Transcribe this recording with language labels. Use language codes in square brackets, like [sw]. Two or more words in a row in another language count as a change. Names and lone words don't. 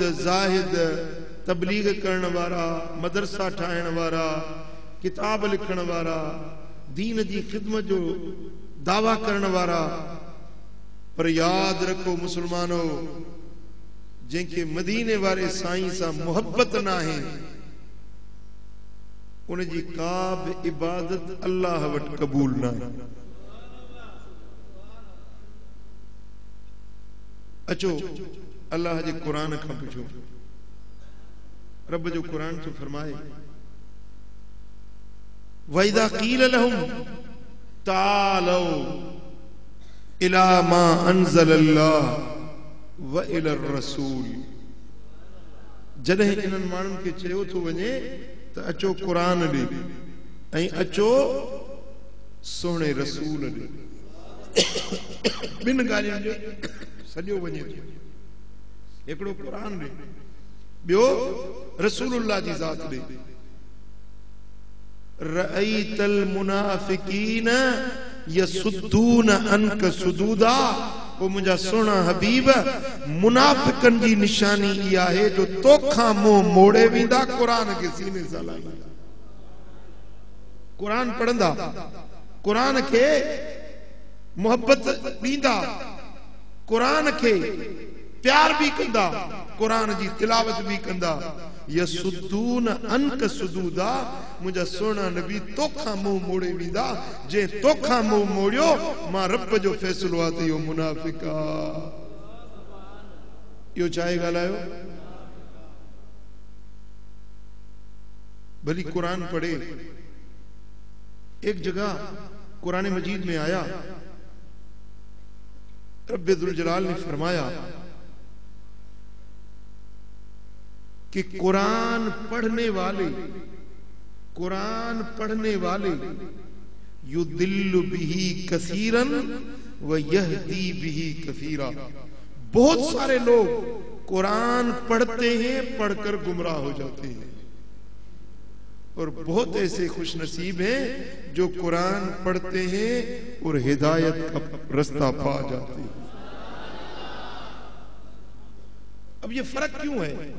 [sd] जाहिद, तबलीग करण वारा, मदरसा ठाहिण वारा, किताब लिखण वारा, दीन जी खिदमत जो दावा करण वारा, पर याद रखो मुसलमानो, जंहिंखे मदीने वारे साईं सां मोहब्बत न आहे उनजी का बि इबादत अल्लाह वटि क़बूल न आहे। अचो अल्लाह जे कुरान खां पुछो। रब जो कुरान तो फरमाए, [ar] وإذا قيل لهم تعالوا إلى ما أنزل الله وإلى الرسول. [sd] जॾहिं इन्हनि माण्हुनि खे चयो थो वञे त अचो कुरान ॾे ऐं अचो सोणे रसूल ॾे, ॿिनि ॻाल्हियुनि जो सॼो वञे थो। हिकिड़ो कुरान ॾे, ॿियो रसूलुल्लाह जी ज़ात ॾे। [ar] رأيت المنافقين يصدون عنك صدودا. [sd] ओ मुंहिंजा सुहिणा हबीब, मुनाफिकनि जी निशानी इहा आहे जो तोखां मुंहुं मोड़े वेंदा, कुरान खे सीने सां लाहींदा। कुरान पढ़ंदा, कुरान खे मोहब्बत ॾींदा, कुरान खे प्यार भी कंदा, कुरान जी तिलावत भी कंदा। [ar] يصدون عنك صدودا. [sd] मुंहिंजा सुहिणा नबी तोखां मुंहुं मोड़े वेंदा। जे तोखां मुंहुं मोड़ियो, मां रब जो फैसलो आहे त इहो मुनाफिक आहे। इहो छा ॻाल्हायो? भली कुरान पढ़े। [hi] एक जगह कुरान मजीद में आया, रब्बे दुल जलाल ने फरमाया कि कुरान पढ़ने वाले [ar] يضل به كثيرا ويهدي به كثيرا. [hi] बहुत सारे लोग कुरान पढ़ते हैं, पढ़कर गुमराह हो जाते हैं, और बहुत ऐसे खुशनसीब हैं जो कुरान पढ़ते हैं और हिदायत का रास्ता पा जाते हैं। अब ये फर्क क्यों है?